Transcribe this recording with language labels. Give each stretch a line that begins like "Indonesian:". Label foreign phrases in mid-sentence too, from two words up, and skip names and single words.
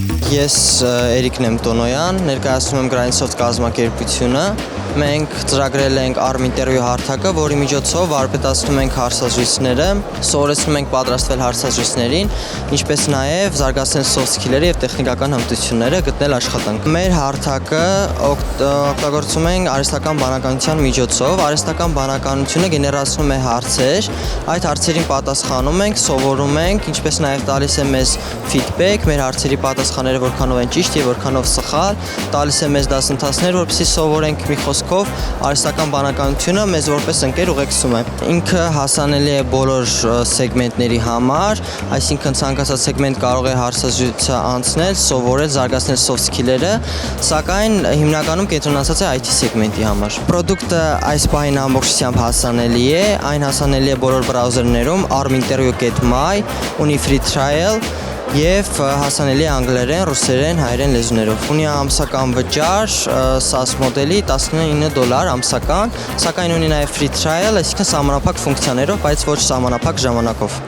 Armenian: Ես Էրիկն եմ Տոնոյան, ներկայացնում եմ Granitsoft կազմակերպությունը։ Մենք ծրագրել ենք ARM ինտերվյու հարթակը, որի միջոցով վարպետացնում ենք հարցազրույցները, սովորեցնում ենք պատրաստվել հարցազրույցներին, ինչպես նաև զարգացնել
English: soft skills-
Armenian: երը եւ տեխնիկական հմտությունները գտնել աշխատանք։ Մեր հարթակը օգտագործում ենք արհեստական բանականության միջոցով։ Արհեստական բանականությունը գեներացնում է հարցեր, այդ հարցերին պատասխանում ենք, սովորում ենք, ինչպես նաև տալիս է մեզ feedback, մեր հարցերի պատասխանները որքանով են ճիշտ եւ որքանով սխալ, տալիս է մեզ դասընթացներ, որպեսզի սովորենք մի խոսքով արհեստական բանականությունը մեզ որպես ընկեր ուղեկցում է։ Ինքը հասանելի է բոլոր սեգմենտների համար, այսինքն ցանկացած սեգմենտ կարող է հարցազրույցը անցնել, սովորել, զարգացնել
English: soft skills-
Armenian: երը, սակայն հիմնականում կենտրոնացած է IT սեգմենտի համար։ Պրոդուկտը այս պահին ամբողջությամբ հասանելի է, այն հասանելի է բոլոր բրաուզերներում, arminterview.my, ունի
English: free trial
Armenian: եւ հասանելի է անգլերեն, ռուսերեն, հայերեն լեզուներով։ Ունի ամսական վճար SaaS մոդելի $19 ամսական, սակայն ունի նաեւ
English: free trial,
Armenian: այսինքն սահմանափակ ֆունկցիաներով, բայց ոչ սահմանափակ ժամանակով։